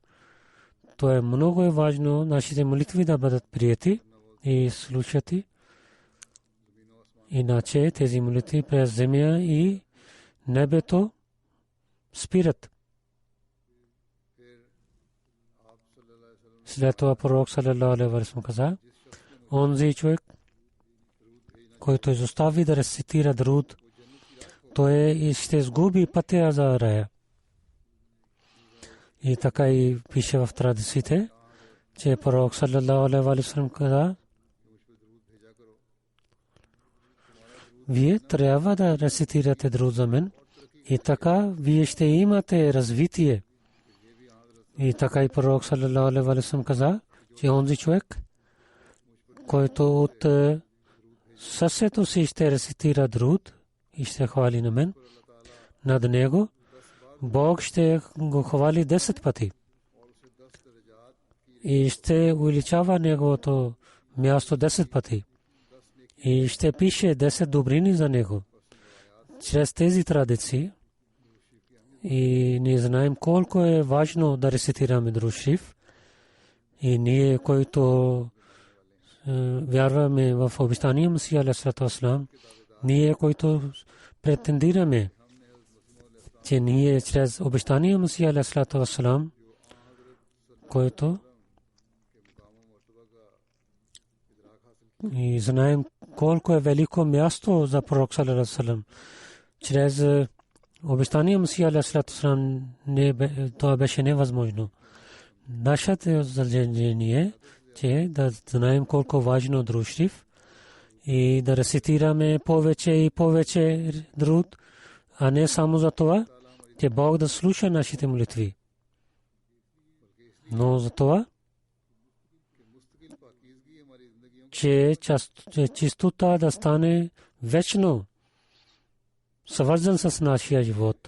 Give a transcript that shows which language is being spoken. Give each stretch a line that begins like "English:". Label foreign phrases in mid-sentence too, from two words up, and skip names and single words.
Bulgarian: То е много важно нашите молитви да бъдат прияти и слушати. Иначе тези молитви през земя и небето спират. След това пророк
Arabic: صلى الله عليه وسلم
Bulgarian: каза: онзи човек, който изостави да рецитира дуруд, той ще изгуби пътя за рая. И така и пише в традициите, че пророк
Arabic: صلى الله عليه وسلم
Bulgarian: каза: вие трябва да рецитирате дуруд за мен и така вие ще имате развитие. И така и пророк
Arabic: صلى الله عليه وسلم
Bulgarian: каза, че онзи човек, който от сърцето си ще рецитира дуруд и ще хвали на мен, над него Бог ще го хвали 10 пъти и ще увеличава неговото място 10 пъти и ще пише 10 добрини за него. Чрез тези традиции и ние знаем колко е важно да рецитираме
Urdu: درود شریف,
Bulgarian: и ние, които вярваме в обещания Месия
Arabic: عليه السلام,
Bulgarian: ние, които претендираме, че ние чрез обещания Месия
Arabic: عليه السلام,
Bulgarian: който и знаем колко е велико място за пророк
Arabic: صلى الله عليه وسلم,
Bulgarian: чрез обещания Месия
Arabic: عليه السلام
Bulgarian: това беше невъзможно. Нашето задължение е, че да знаем колко важно
Urdu: درود شریف
Bulgarian: и да рецитираме повече и повече дуруд, а не само за това, че Бог да слуша нашите молитви, но за това, че чистота да стане вечно свързан с нашия живот.